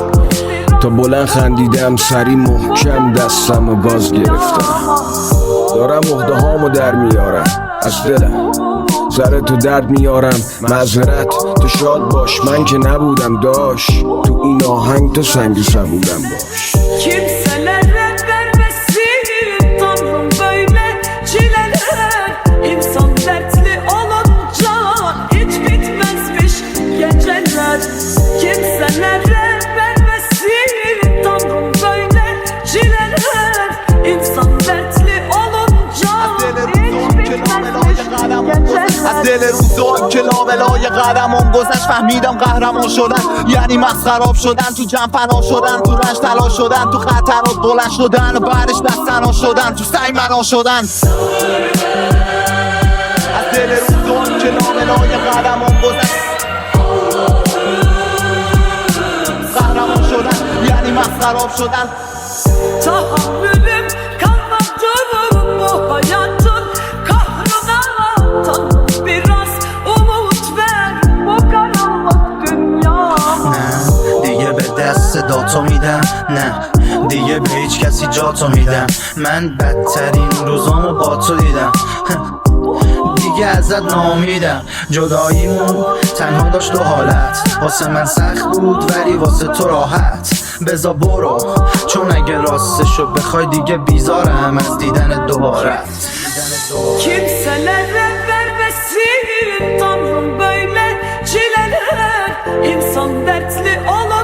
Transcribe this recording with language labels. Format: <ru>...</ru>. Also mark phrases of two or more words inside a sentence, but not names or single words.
<fa>تا بلند خندیدم سری محکم دستم و گاز گرفتم. دارم عهده هامو در میارم از دلم، سر تو درد میارم معذرت. تو شاد باش من که نبودم داشت، تو این آهنگ تو سنگ سبودم باش.</fa> <tr>Kimselere vermesin Tanrım böyle çileler. İnsan dertli olunca hiç bitmezmiş geceler. Kimselere vermesin Tanrım böyle çileler. İnsan dertli olunca hiç bitmezmiş geceler.</tr> <fa>از دل روزام که لابلای قدمم گذشت فهمیدم قهرمان شدن یعنی مسخراب شدن، تو جمع فنا شدن، تو رنج تلاش شدن، تو خطرات بلند شدن و بعدش بستنا شدن، تو سعی منا شدن. از دل روزام که لابلای قدمم گذشت قهرمان شدن یعنی مسخراب شدن.</fa> <tr>Tahammülüm kalmadı bu hayatın kahrına. Tanrım biraz umut ver bu karanlık dünyama.</tr> <fa>نه دیگه به دست صداتو میدم، نه دیگه به هیچ کسی جاتو میدم. من بدترین روزامو با تو دیدم، دیگه ازت نامیدم. جداییمون تنها داشت دو حالت، واسه من سخت بود ولی واسه تو راحت. بزا برو چون اگه راستشو بخوای دیگه بیزارم از دیدن دوبارت.</fa> <tr>Kimselere vermesin Tanrım böyle çileler. İnsan dertli</tr>